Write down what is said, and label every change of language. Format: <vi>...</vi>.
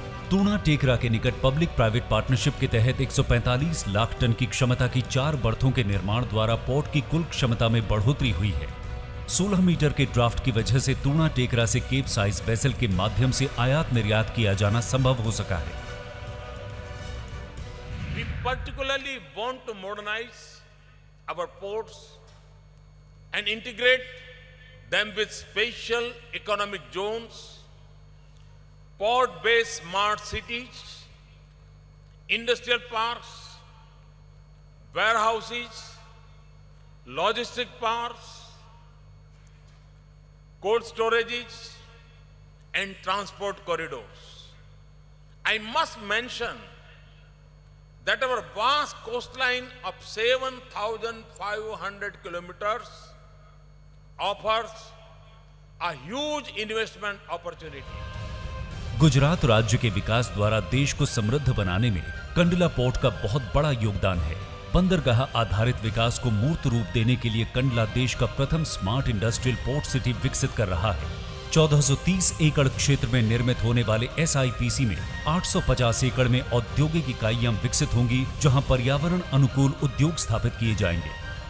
<hi>तूणा टेकरा के निकट public private partnership के तहत 145 लाख टन की क्षमता की 4 बर्थों के निर्माण द्वारा पोर्ट की कुल क्षमता में बढ़ोतरी हुई है। 16 मीटर के ड्राफ्ट की वजह से तूणा टेकरा से केप साइज वेसल के माध्यम से आयात निर्यात किया जाना संभव हो सका है।</hi> <en>We particularly want to modernize our ports and integrate them with special economic zones, port-based smart cities, industrial parks, warehouses, logistic parks, cold storages, and transport corridors. I must mention that our vast coastline of 7,500 kilometers offers a huge investment opportunity.</en> <hi>Gujarat राज्य के विकास द्वारा देश को समृद्ध बनाने में Kandla port का बहुत बड़ा योगदान है। बंदरगाह आधारित विकास को मूर्त रूप देने के लिए कंडला देश का प्रथम स्मार्ट इंडस्ट्रियल पोर्ट सिटी विकसित कर रहा है। 1430 एकड़ क्षेत्र में निर्मित होने वाले एसआईपीसी में 850 एकड़ में औद्योगिक इकाइयां विकसित होंगी, जहां पर्यावरण अनुकूल उद्योग स्थापित किए जाएंगे।</hi>